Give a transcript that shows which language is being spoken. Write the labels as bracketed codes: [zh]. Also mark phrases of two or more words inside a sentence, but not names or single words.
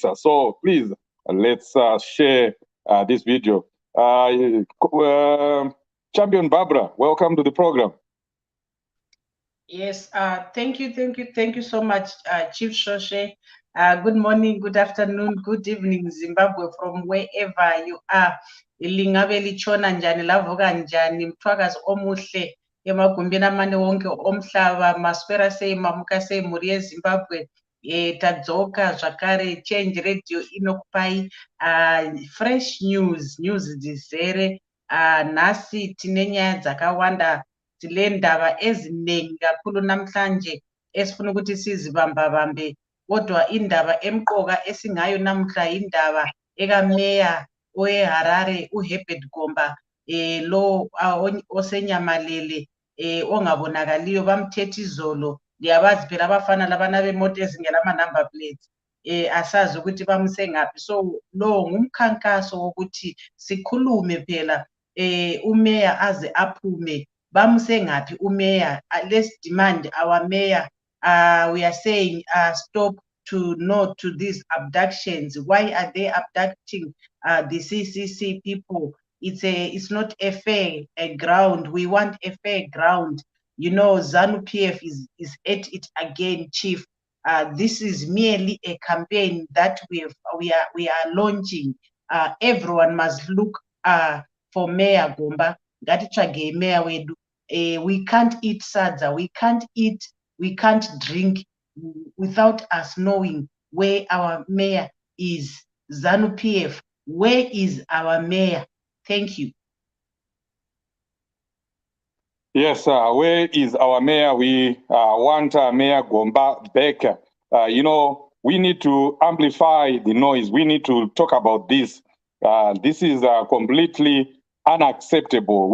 [en] So please, let's share this video. Champion Barbara, welcome to the program. Yes, thank you so much, Chief Shoshe. Good morning, good afternoon, good evening, Zimbabwe, from wherever you are. [nd] Ilingabe lichona njani, lavuka njani, mthwakazi omuhle, emagumbini amane wonke omhlaba, [sn] maswera sei, mamuka sei, muri yeZimbabwe, tadzoka zvakare, Change Radio inokupai [en] fresh news [sn] dzizere, nhasi tine nyaya dzakawanda, [nd] tine ndaba ezinengi kakhulu namhlanje esifuna ukuthi sizibambabambe, kodwa indaba emqoka esingayo namhla indaba ekameya oeHarare uHerbert Gomba, lo osenyamalele, ongabonakaliyo, bamthethe izolo. Ndiyabazi phela abafana labana bemoto ezingela ama-number plates, asazi ukuthi bamuse ngaphi. So lo ngumkhankaso wokuthi sikhulume phela, umeya aze aphume, bamuse ngaphi umeya. [en] Let's demand our mayor. We are saying stop to know to these abductions. Why are they abducting the CCC people? It's not a fair ground. We want a fair ground. You know, ZANU-PF is at it again, Chief. This is merely a campaign that we are launching. Everyone must look for Mayor Gomba. [sn] Ngatitsvage Mayor wedu. [en] We can't eat sadza. We can't drink without us knowing where our mayor is. ZANU-PF, where is our mayor? Thank you. Yes, where is our mayor? We want Mayor Gomba back. You know, we need to amplify the noise. We need to talk about this. This is completely unacceptable.